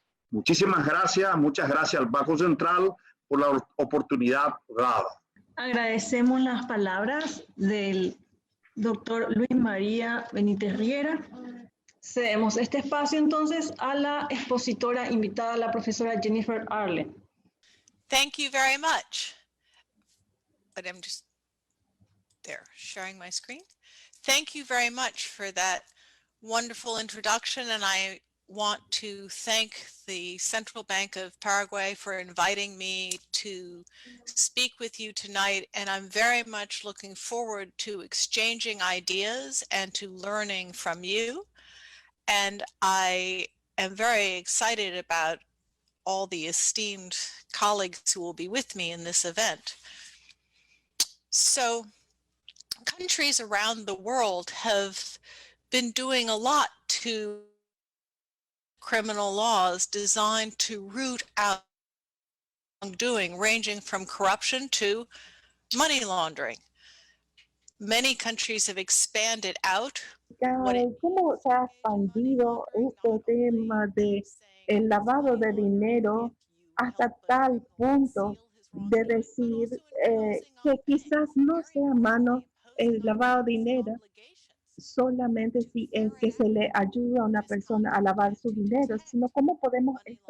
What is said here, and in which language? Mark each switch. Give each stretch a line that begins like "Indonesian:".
Spanish: Muchísimas gracias, muchas gracias al Banco Central por la oportunidad dada. Agradecemos las palabras del doctor Luis María Benítez Riera. Cedemos este espacio entonces a la expositora invitada, la profesora Jennifer Arlen.
English: Thank you very much. But I'm just there sharing my screen. Thank you very much for that wonderful introduction, and I want to thank the Central Bank of Paraguay for inviting me to speak with you tonight, and I'm very much looking forward to exchanging ideas and to learning from you. And I am very excited about all the esteemed colleagues who will be with me in this event. So, countries around the world have been doing a lot to criminal laws designed to root out wrongdoing, ranging from corruption to money laundering. Many countries have expanded out.
Spanish: ¿Cómo se ha expandido este tema de el lavado de dinero hasta tal punto de decir que quizás no sea mano el lavado de dinero solamente si es que se le ayuda a una persona a lavar su dinero, sino cómo podemos